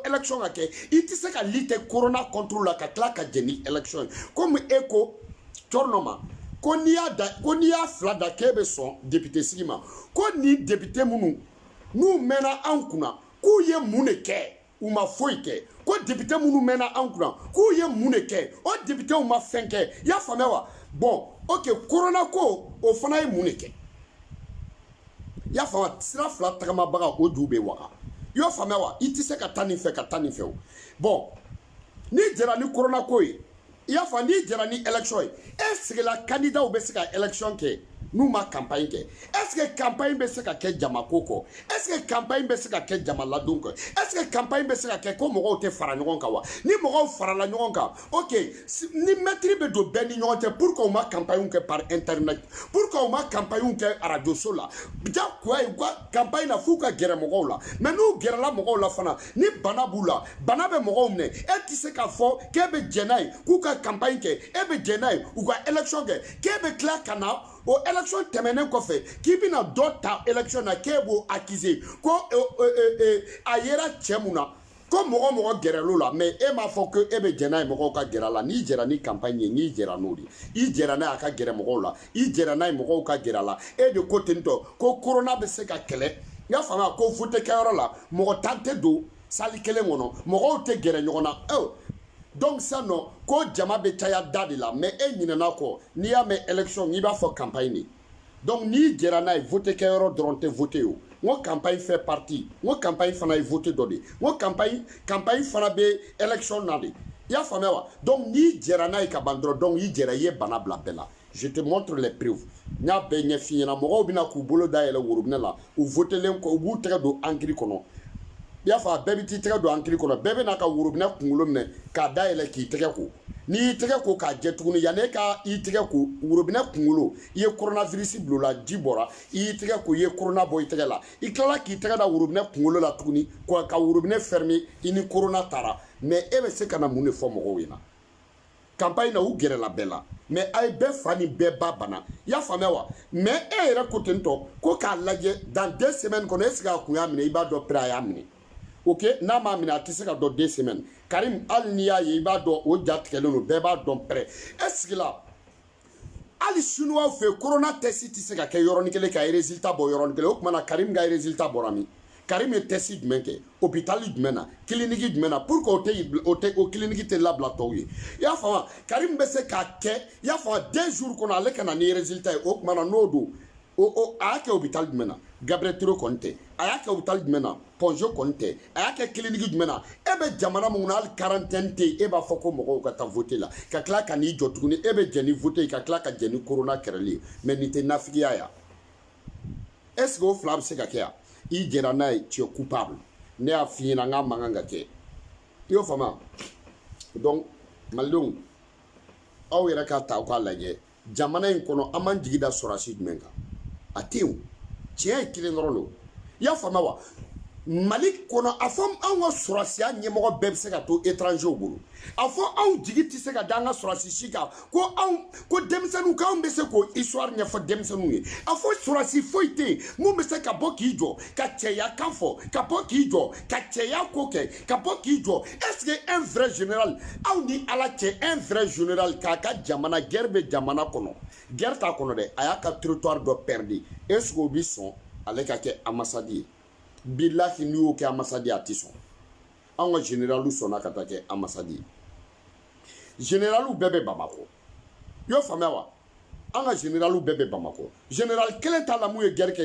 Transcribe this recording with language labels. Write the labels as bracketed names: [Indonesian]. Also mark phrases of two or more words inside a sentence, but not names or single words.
[Bambara] élection ka kɛ i tɛ se ka lutter corona contre la ka tila ka jɛ ni élection ye komi e ko cɔrɔnɔ ma ko n'i y'a fila da k'e bɛ sɔn député sigi ma ko ni député minnu n'u mɛnna an kunna k'u ye mun de kɛ u ma foyi kɛ ko député minnu mɛnna an kunna k'u ye mun de kɛ o député ma fɛn kɛ i y'a faamuya wa bon ok corona ko o fana ye mun de kɛ y'a faamuya sira fila tagamabaga o ju bɛ waga i y'o faamuya wa i tɛ se ka taa nin fɛ ka taa nin fɛ o bon n'i jɛra ni corona ko ye i y'a faamu n'i jɛra ni élection ye [French] est-ce que la candidat [Bambara] bɛ se ka élection kɛ n'u ma campagne kɛ [French] est-ce que [Bambara] campagne bɛ se ka kɛ jamako kɔ [French] est-ce que [Bambara] campagne bɛ se ka kɛ jamaladon kɔ [French] est-ce que [Bambara] campagne bɛ se ka kɛ ko mɔgɔw tɛ fara ɲɔgɔn kan wa ni mɔgɔw farala ɲɔgɔn kan ok ni mɛtiri bɛ don bɛɛ ni ɲɔgɔn cɛ [French] pour que [Bambara] u ma campagne kɛ [French] par internet pour que [Bambara] u ma campagne kɛ radio so la jagoya ye u ka campagne na f'u ka gɛrɛ mɔgɔw la mais n'u gɛrɛla mɔgɔw la fana ni bana b'u la bana bɛ mɔgɔw minɛ e tɛ se k'a fɔ k'e bɛ jɛn n'a ye k'u ka campagne kɛ e bɛ jɛn n'a ye u ka élection kɛ k'e bɛ tila ka na o élection tɛmɛnen kɔfɛ k'i bɛna dɔ ta élection na k'e b'o accuser ko a yera cɛ mun na ko mɔgɔ gɛrɛl'o la mais e m'a fɔ ko e bɛ jɛn n'a ye mɔgɔw ka gɛrɛ a la n'i jɛra ni campagne ye n'i jɛra n'o de i jɛra n'a ye a ka gɛrɛ mɔgɔw la i jɛra n'a ye mɔgɔw ka gɛrɛ a la e de ko ten tɔ ko corona bɛ se ka kɛlɛ n y'a faamuya ko vote kɛyɔrɔ la mɔgɔ tan tɛ don salle kelen kɔnɔ mɔgɔw tɛ gɛrɛ ɲɔgɔn na [French] donc ça non [Bambara] ko jama bɛ caya da de la mais e ɲinɛna kɔ n'i y'a mɛn élection i b'a fɔ campagne de donc n'i jɛra n'a ye vote kɛyɔrɔ dɔrɔn tɛ vote o n ko [French] campagne fait [Bambara] partie n ko campagne fana ye vote dɔ de n ko campagne fana bɛ élection na de i y'a faamuya wa donc n'i jɛra n'a ye ka ban dɔrɔn donc i jɛra i ye bana bila bɛɛ la [French] je te montre les preuves [Bambara] n y'a bɛɛ ɲɛf'i ɲɛna mɔgɔw bɛna k'u bolo dayɛlɛ worobinɛ la u votelen kɔ u b'u tɛgɛ don ankiri kɔnɔ i y'a fɔ a bɛɛ bɛ t'i tɛgɛ don ankiri kɔnɔ bɛɛ bɛ n'a ka worobinɛ kunkolo minɛ k'a dayɛlɛ k'i tɛgɛ ko n'i y'i tɛgɛ ko k'a jɛ tuguni yanni e ka i tɛgɛ ko worobinɛ kunkolo i ye coronavirus bila o la ji bɔra i y'i tɛgɛ ko i ye corona bɔ i tɛgɛ la i tilala k'i tɛgɛ da worobinɛ kunkolo la tuguni ka worobinɛ fermer i ni corona taara mais e bɛ se ka na mun de fɔ mɔgɔw ɲɛna campagne na u gɛrɛla bɛɛ la mais a ye bɛɛ fa ni bɛɛ ba bana i y'a faamuya wa mais e yɛrɛ ko ten tɔ ko k'a lajɛ [French] dans 2 semaines [Bambara] kɔnɔ [French] est ce que [Bambara] a kun y'a minɛ i b'a dɔn pere a y'a minɛ ok n'a m'a minɛ a tɛ se ka dɔn 2 semaines Karim hali n'i y'a ye i b'a dɔn o ja tigɛlen don bɛɛ b'a dɔn pere [French] est ce que la [Bambara] hali chinois fɛ corona test tɛ se ka kɛ yɔrɔnin kelen ka résultat bɔ yɔrɔnin kelen o tuma na Karim ka résultat bɔra min Karim ye test jumɛn kɛ hôpital jumɛn na clinique jumɛn na [French] pour que [Bambara] o clinique tɛ labila tɔw ye i y'a faamu Karim bɛ se k'a kɛ i y'a faamu 2 jours kɔnɔ ale ka na ni résultat ye o tuma na n'o don a y'a kɛ hôpital jumɛn na Gabriel Touré kɔni tɛ a y'a kɛ hôpital jumɛn na Ponjo kɔni tɛ a y'a kɛ clinique jumɛn na e bɛ jamana mun na hali quarantaine tɛ e b'a fɔ ko mɔgɔw ka taa voter la ka tila ka n'i jɔ tuguni e bɛ jɛn ni voter ka tila ka jɛn ni corona kɛlɛli ye mais nin tɛ nafigiya ya [French] est ce que [Bambara] o fila bɛ se ka kɛ yan i jɛra n'a ye [French] tu es coupable [Bambara] ne y'a f'i ɲɛna n k'a man kan ka kɛ i y'o faamuya donc malidenw aw yɛrɛ k'a ta aw k'a lajɛ jamana in kɔnɔ an m'an jigi da sɔrɔsi jumɛn kan a tɛ yen tiɲɛ ye kelen dɔrɔn don i y'a faamuya wa Mali kono a fɔ anw ka sɔrɔsiya ɲɛmɔgɔ bɛɛ bɛ se ka to étranger bolo a fɔ anw jigi tɛ se ka da an ka sɔrɔsi si kan ko denmisɛnninw k'anw bɛ se k'o histoire ɲɛfɔ denmisɛnninw ye a fɔ sɔrɔsi foyi tɛ yen mun bɛ se ka bɔ k'i jɔ ka cɛya kan fɔ ka bɔ k'i jɔ ka cɛya ko kɛ ka bɔ k'i jɔ [French] est-ce que un vrai général [Bambara] aw ni ala cɛ [French] un vrai général [Bambara] k'a ka jamana guerre bɛ jamana kɔnɔ guerre t'a kɔnɔ dɛ a y'a ka territoire dɔ perdre est-ce que o bɛ sɔn ale ka kɛ ambassade ye billahi n'i y'o kɛ ambassade a tɛ sɔn an ka généraliw sɔnna ka taa kɛ ambassade ye généraliw bɛɛ bɛ Bamako i y'o faamuya wa an ka généraliw bɛɛ bɛ Bamako général kelen t'a la mun ye guerre kɛ n'i